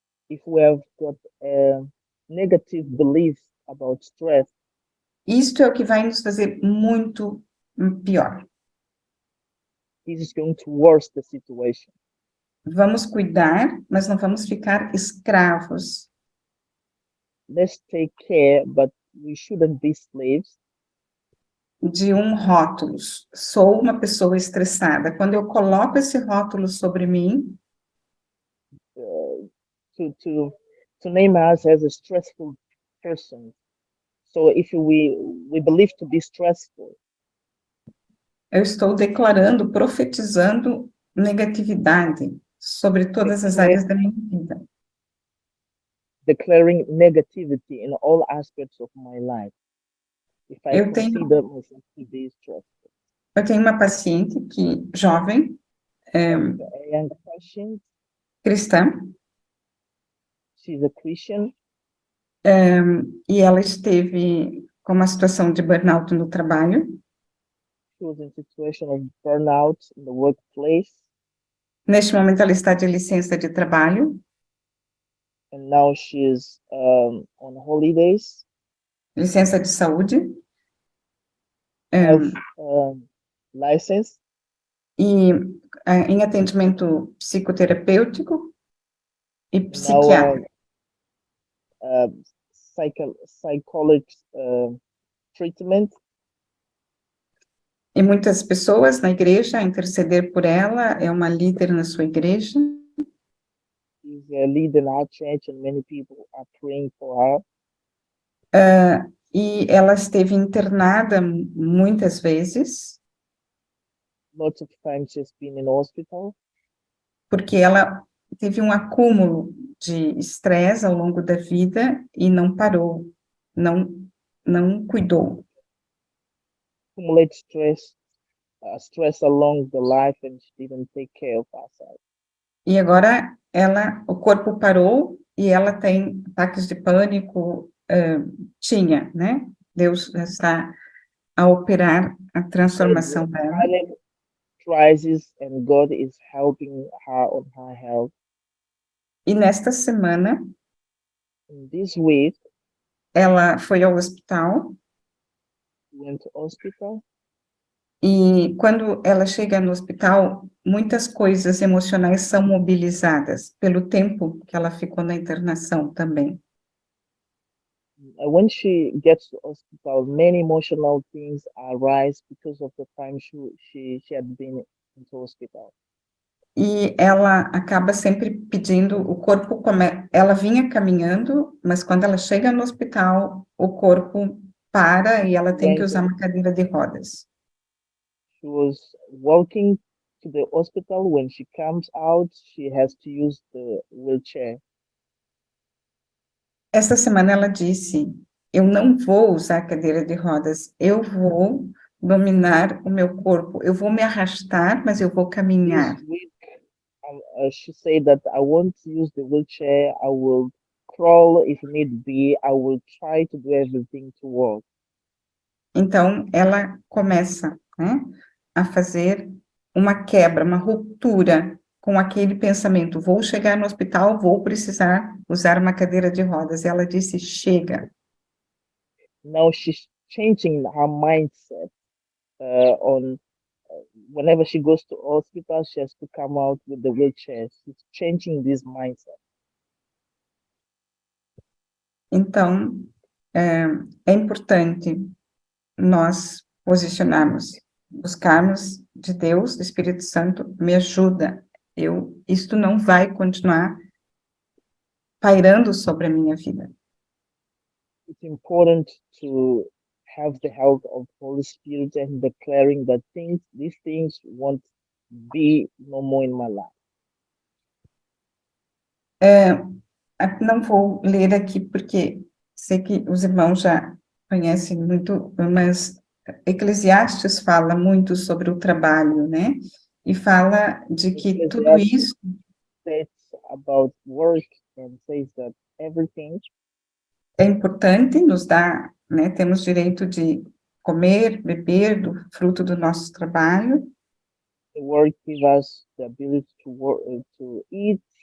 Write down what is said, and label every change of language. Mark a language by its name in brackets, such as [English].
[English] if we have got a negative belief about stress, [Portuguese] isto é o que vai nos fazer muito pior. [English] this is going to worsen the situation. [Portuguese] Vamos cuidar, mas não vamos ficar escravos. [English] Let's take care, but we shouldn't be slaves. [Portuguese] De um rótulo. Sou uma pessoa estressada. Quando eu coloco esse rótulo sobre mim, [English] to name us as a stressful person. So if we believe to be stressful, [Portuguese] eu estou declarando, profetizando negatividade sobre todas as áreas da minha vida. [English] Declaring negativity in all aspects of my life. If I consider myself to be stressful. [Portuguese] Eu tenho uma paciente jovem, [English] A young patient, [Portuguese] cristã. [English] She's a Christian. [Portuguese] E ela esteve com uma situação de burnout no trabalho. [English] She was in situation of burnout in the workplace, [Portuguese] Neste momento, ela está de licença de trabalho, [English] and now she's on holidays, [Portuguese] licença de saúde, [English] health license, [Portuguese] e em atendimento psicoterapêutico e [English] and now [Portuguese] psiquiátrico. [English] psychology treatment. [Portuguese] E muitas pessoas na igreja a interceder por ela, é uma líder na sua igreja. [English] She's a leader in our church, and many people are praying for her. [Portuguese] E ela esteve internada muitas vezes, [English] Lots of times she's been in hospital [Portuguese] porque ela teve um acúmulo de estresse ao longo da vida e não parou, não cuidou. [English] accumulate stress along the life, and she didn't take care of herself. [Portuguese] E agora o corpo parou e ela tem ataques de pânico, tinha, né? Deus está a operar a transformação dela. [English] Silent crisis, and God is helping her on her health. [Portuguese] E nesta semana, [English] In this week, [Portuguese] ela foi ao hospital. [English] went to hospital. [Portuguese] E quando ela chega no hospital, muitas coisas emocionais são mobilizadas pelo tempo que ela ficou na internação também. [English] When she gets to hospital, many emotional things arise because of the time she had been into hospital. [Portuguese] E ela acaba sempre pedindo, o corpo, ela vinha caminhando, mas quando ela chega no hospital, o corpo para e ela tem que usar uma cadeira de rodas. [English] She was walking to the hospital. When she comes out, she has to use the wheelchair. [Portuguese] Esta semana ela disse, eu não vou usar cadeira de rodas, eu vou dominar o meu corpo, eu vou me arrastar, mas eu vou caminhar. [English] This week, she said that I won't use the wheelchair. I will crawl if need be. I will try to do everything to walk. [Portuguese] Então, ela começa, né, a fazer uma quebra, uma ruptura com aquele pensamento, vou chegar no hospital, vou precisar usar uma cadeira de rodas. E ela disse, chega. [English] Now she's changing her mindset on whenever she goes to hospital, she has to come out with the wheelchair. She's changing this mindset. [Portuguese] Então, é importante nós posicionarmos, buscarmos de Deus, do Espírito Santo, me ajuda. Isto não vai continuar pairando sobre a minha vida. [English] It's important to have the help of Holy Spirit and declaring that these things won't be no more in my life. [Portuguese] Não vou ler aqui porque sei que os irmãos já conhecem muito, mas Eclesiastes fala muito sobre o trabalho, né? E fala de que tudo isso [English] about work and says that everything [Portuguese] é importante, nos dá, né? Temos direito de comer, beber do fruto do nosso trabalho. [English] The work gives us the ability to work, to eat,